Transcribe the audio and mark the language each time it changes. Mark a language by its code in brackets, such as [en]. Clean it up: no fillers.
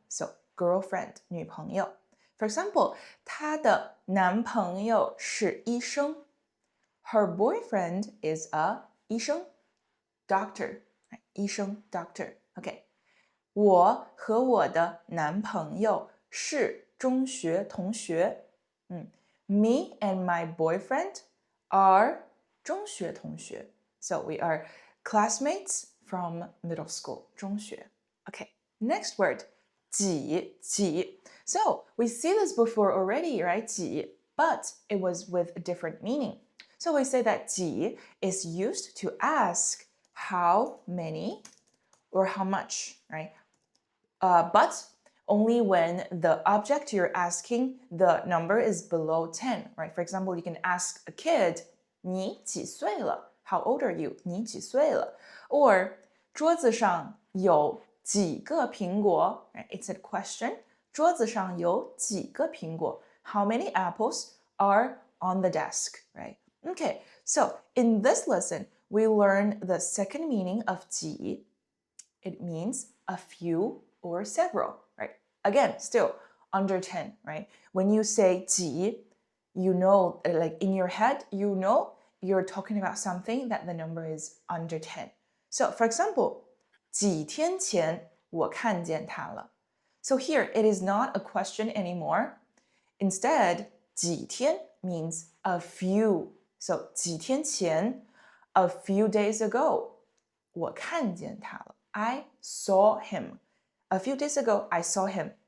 [en] So girlfriend, 女朋友. For example, [zh] 她的男朋友是医生。 [en] Her boyfriend is a 医生 doctor. 医生 doctor. Okay. [zh] 我和我的男朋友是中学同学。 [en] Me and my boyfriend are [zh] 中学同学. [en] So we are classmates from middle school. 中学.Okay. Next word. 几 So we see this before already, right? 几 but it was with a different meaning. So we say that 几 is used to ask how many or how much, right? But only when the object you're asking, the number is below 10, right? For example, you can ask a kid, [zh] 你几岁了? [en] How old are you? [zh] 你几岁了? Or 桌子上有几个苹果? [en] Right? It's a question. [zh] 桌子上有几个苹果? [en] How many apples are on the desk, right? Okay, so in this lesson, we learn the second meaning of 几. It means a few or several, right? Again, still under 10, right? When you say 几, you know, like in your head, you know you're talking about something that the number is under 10. So, for example, [zh] 几天前我看见他了. [en] So here, it is not a question anymore. Instead, 几天 means a few. [zh] So 几天前, [en] a few days ago, [zh] 我看见他了. [en] I saw him. A few days ago, I saw him.